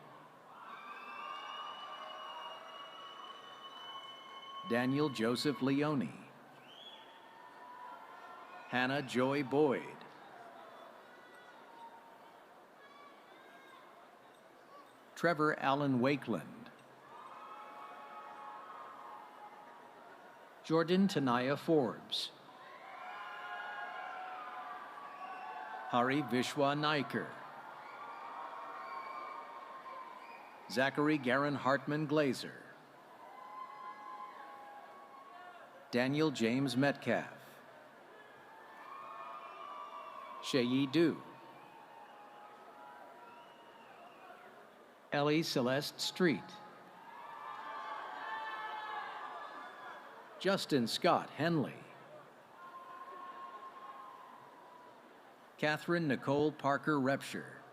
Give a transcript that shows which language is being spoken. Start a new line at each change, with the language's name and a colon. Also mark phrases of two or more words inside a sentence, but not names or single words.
English: Daniel Joseph Leone. Hannah Joy Boyd. Trevor Allen Wakeland. Jordan Tanaya Forbes. Hari Vishwa Naiker. Zachary Garin Hartman Glazer. Daniel James Metcalf. Shayi Du. Ellie Celeste Street. Justin Scott Henley. Catherine Nicole Parker Repsher.